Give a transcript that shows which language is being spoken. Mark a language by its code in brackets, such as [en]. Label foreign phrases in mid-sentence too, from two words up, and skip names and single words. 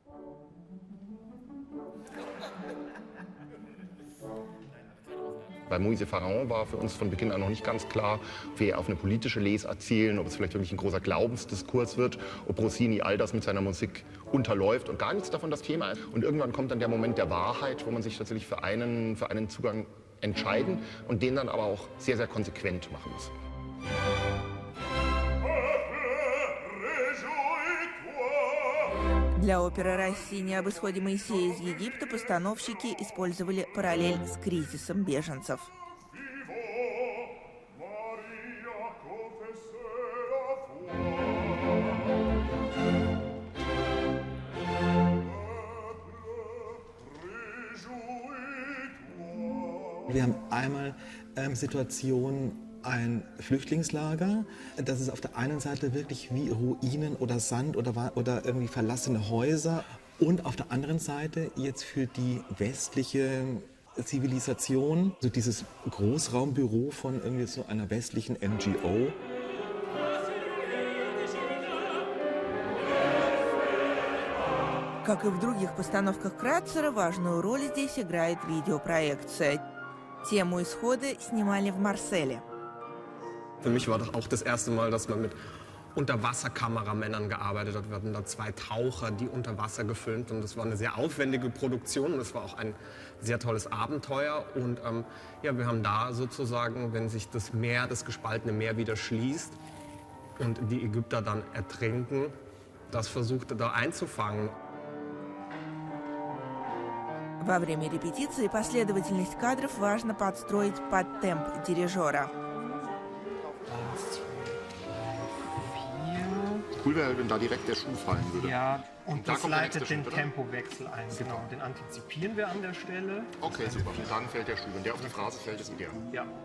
[de] Bei Moïse Pharaon war für uns von Beginn an noch nicht ganz klar, ob wir auf eine politische Lesart zielen, ob es vielleicht wirklich ein großer Glaubensdiskurs wird, ob Rossini all das mit seiner Musik unterläuft und gar nichts davon das Thema ist. Und irgendwann kommt dann der Moment der Wahrheit, wo man sich tatsächlich für einen Zugang entscheiden und den dann aber auch sehr, sehr konsequent machen muss. [ru] Для оперы Россини об исходе Моисея из Египта постановщики использовали параллель с кризисом беженцев. [de] Wir haben einmal Situationen, ein Flüchtlingslager, das ist auf der einen Seite wirklich wie Ruinen oder Sand oder irgendwie verlassene Häuser und auf der anderen Seite jetzt für die westliche Zivilisation, so dieses Großraumbüro von irgendwie so einer westlichen NGO. [ru] Как и в других постановках Крацера, важную роль здесь играет видеопроекция. Тему исхода снимали в Марселе. [de] Für mich war das auch das erste Mal, dass man mit Unterwasserkameramännern gearbeitet hat. Wir hatten da 2 Taucher, die unter Wasser gefilmt, und das war eine sehr aufwendige Produktion und es war auch ein sehr tolles Abenteuer. Und wir haben da sozusagen, wenn sich das Meer, das gespaltene Meer wieder schließt und die Ägypter dann ertrinken, das versucht da einzufangen. [ru] Во время репетиции последовательность кадров важно подстроить под темп дирижера. [de] Cool wäre, wenn da direkt der Schuh fallen würde. Ja, und das leitet den Tempowechsel ein. Genau, den antizipieren wir an der Stelle. Okay, super. Und dann fällt der Schuh. Wenn der auf die Phrase fällt, ist ideal. Ja.